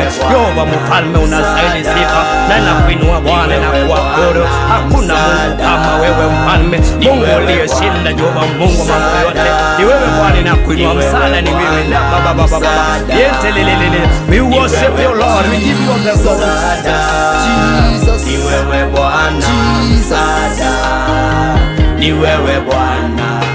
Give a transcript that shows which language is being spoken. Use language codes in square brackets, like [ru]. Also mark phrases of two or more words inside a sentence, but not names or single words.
[sw] Yehova mfalme, unastahili sifa, na nakuinua Bwana na kuabudu. Hakuna Mungu kama wewe mfalme, Mungu uliyeshinda, Jehova Mungu wa mambo yote. Ni wewe Bwana, nakuinua, msaada ni wewe. Na ba, ba, ba, ba, ba, ba. Yentelelelele. [en] We worship you, Lord. We give you all the glory. [sw] Ni wewe Bwana, Jesus. msaada. Ni wewe Bwana.